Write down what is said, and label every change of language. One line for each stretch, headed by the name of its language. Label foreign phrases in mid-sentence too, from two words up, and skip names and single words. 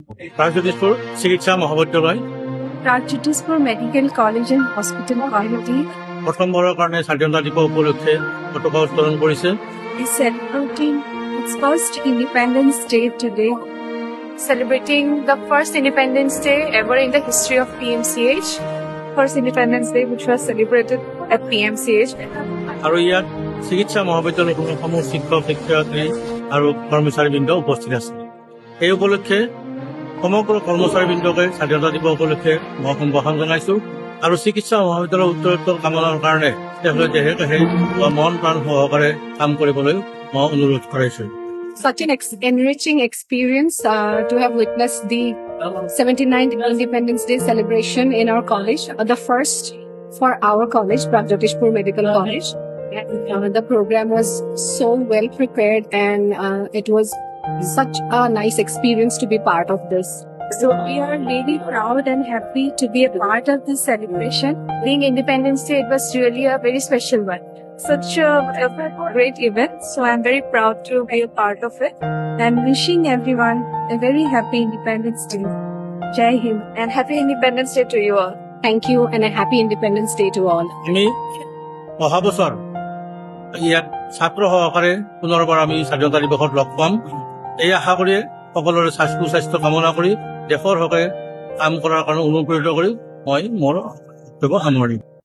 Assamese: প্ৰাগজ্যোতিষপুৰ চিকিৎসা মহাবিদ্যালয়
English: Pragjyotispur Medical College and Hospital Quality
Assamese: প্ৰথমবাৰৰ কাৰণে স্বাধীনতা দিৱস উপলক্ষে পতাকা উত্তোলন কৰিছে।
English: is celebrating its first Independence Day today. Celebrating the first Independence Day ever in the history of PMCH. First Independence Day which was celebrated at PMCH.
Assamese: আৰু ইয়াত চিকিৎসা মহাবিদ্যালয়খনৰ সমূহ শিক্ষক শিক্ষয়িত্ৰী আৰু কৰ্মচাৰীবৃন্দ উপস্থিত আছে। এই উপলক্ষে সমগ্ৰ কৰ্মচাৰীবৃন্দকে স্বাধীনতা দিৱস উপলক্ষে মই সম্ভাষণ জনাইছো আৰু চিকিৎসা মহাবিদ্যালয়ৰ উত্তৰোত্তৰ কামনাৰ কাৰণে তেওঁলোকে দেহে মন প্ৰাণ সহকাৰে কাম কৰিবলৈ মই অনুৰোধ কৰিছো।
English: Such an enriching experience to have witnessed the 79th Independence Day celebration in our college, the first for our college, Pragjyotispur Medical College. The program was so well prepared and it was such a nice experience to be part of this. So we are really proud and happy to be a part of this celebration. Being Independence Day, it was really a very special one. Such a great event. So I'm very proud to be a part of it. And wishing everyone a very happy Independence Day. Jai Hind and happy Independence Day to you all. Thank you and a happy Independence Day to all.
Assamese: আমি অহা বছৰ ইয়াত ছাত্ৰ সহকাৰে পুনৰবাৰ আমি স্বাধীনতা দিৱসত লগ পাম। এই আশা কৰি সকলোৰে স্বাস্থ্য কামনা কৰি দেশৰ হকে কাম কৰাৰ কাৰণে অনুপ্ৰেৰিত কৰি মই মোৰ বক্তব্য সামৰিম।